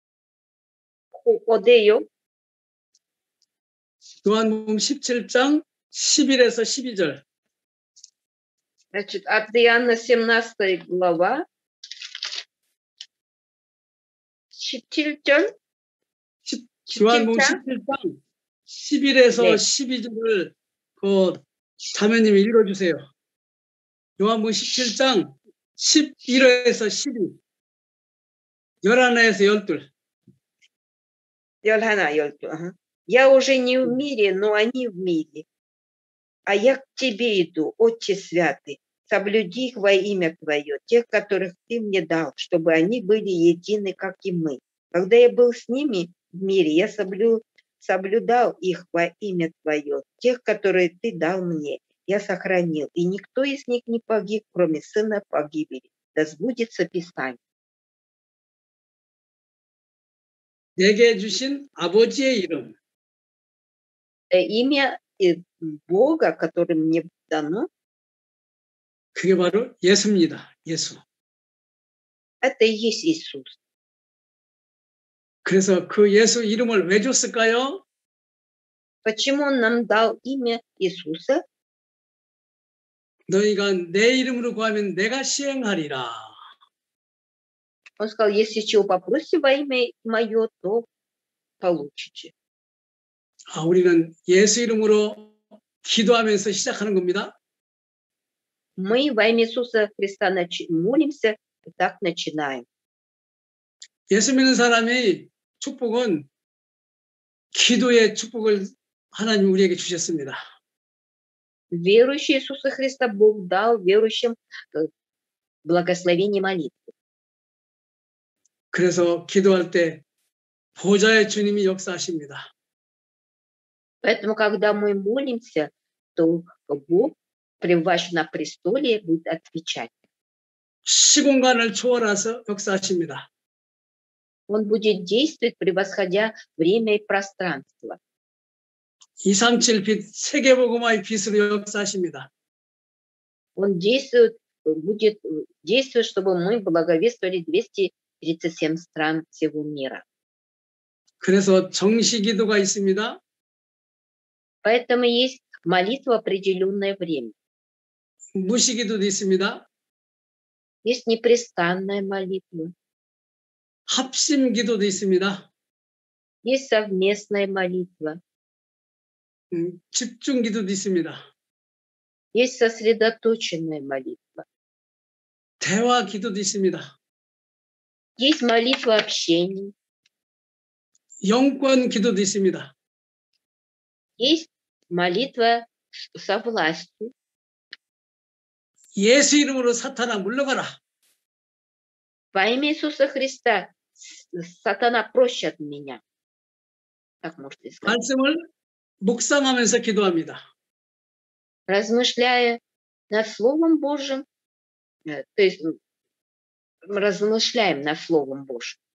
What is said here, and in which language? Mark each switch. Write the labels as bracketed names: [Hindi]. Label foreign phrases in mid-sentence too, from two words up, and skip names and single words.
[Korean] 어디요? 요한복음 17장 11에서 12절. [Russian] Значит, от Иоанна 17 глава 17절. [Korean] 요한복음 17장 11에서 네. 12절을 그 자매님이 읽어주세요. 요한복음 17장 11에서 12, 11에서 12. [Russian] Йоанна, 12. Я уже не в мире, но они в мире. А я к тебе иду, Отче Святый, соблюди их во имя Твое, тех, которых Ты мне дал, чтобы они были едины, как и мы. Когда я был с ними в мире, я соблюдал их во имя Твое, тех, которые Ты дал мне, я сохранил, и никто из них не погиб, кроме сына погибели. Да сбудется Писание. [Korean] 내게 주신 아버지의 이름. [Russian] Имя Бога, которое мне дано, [Korean] 그게 바로 예수입니다. 예수. [Russian] это и есть Иисус. [Korean] 그래서 그 예수 이름을 왜 줬을까요? [Russian] Почему Он нам дал имя Иисуса? [Korean] 너희가 내 이름으로 구하면 내가 시행하리라. [Russian] Он сказал, если чего попросите во имя Мое, то получите. [Korean] 우리는 예수 이름으로 기도하면서 시작하는 겁니다. [Russian] Мы во имя Иисуса Христа молимся и так начинаем. [Korean] 예수 믿는 사람의 축복은 기도의 축복을 하나님 우리에게 주셨습니다. [Russian] Верующий Иисуса Христа Бог дал верующим благословение молитвы. [Korean] 그래서 기도할 때 보좌의 주님이 역사하십니다. [Russian] Поэтому, когда мы молимся, то Бог, пребывающий на престоле, будет отвечать. [Korean] 시공간을 초월해서 역사하십니다. [Russian] Он будет действовать, превосходя время и пространство. [Korean] 237 빛, 세계복음화의 빛으로 역사하십니다. [Russian] Он будет действовать, чтобы мы благовествовали 237 стран всего мира. [Korean] 그래서 정시 기도가 있습니다. [Russian] Поэтому есть молитва в определенное время. [Korean] 무시 기도도 있습니다. [Russian] есть непрестанная молитва, [Korean] 합심 기도도 있습니다. [Russian] есть совместная молитва, [Korean] 집중 기도도 있습니다. [Russian] есть сосредоточенная молитва, [Korean] 대화 기도도 있습니다. [Russian] есть молитва общения, [Korean] 영권 기도도 있습니다. [Russian] есть молитва со властью. [Korean] 예수 이름으로 사탄아 물러가라. [Russian] Во имя Иисуса Христа, сатана, прочь от меня. Так можно сказать. [Korean] 말씀을 묵상하면서 기도합니다. [Russian] Размышляя над Словом Божьим, то есть размышляем над Словом Божьим.